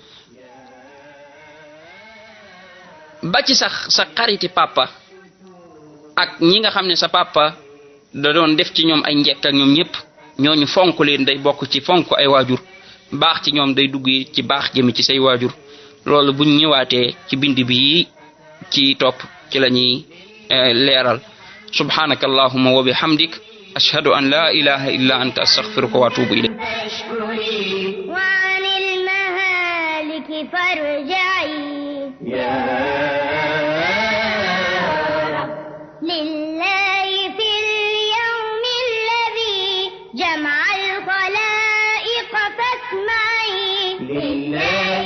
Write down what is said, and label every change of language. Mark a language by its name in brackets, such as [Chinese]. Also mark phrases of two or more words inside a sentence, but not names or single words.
[Wolof] ba ci sax sa xariti papa ak ñi nga xam ne sa papa da doon def ci ñoom ay njekk ak ñoom ñëpp ñooñu fonk leen day bokk ci fonk ay waajur baax ci ñoom day dugg ci baax jëmi ci say waajur loolu buñ ñëwaatee ci bind bi ci topp ci la ñuy leeral [Arabic] سبحانك اللهم وبحمدك أشهد أن لا إله إلا أنت أستغفرك وأتوب إليك وعن المهالك فارجعي لله في اليوم الذي جمع الخلائق فاسمعي لله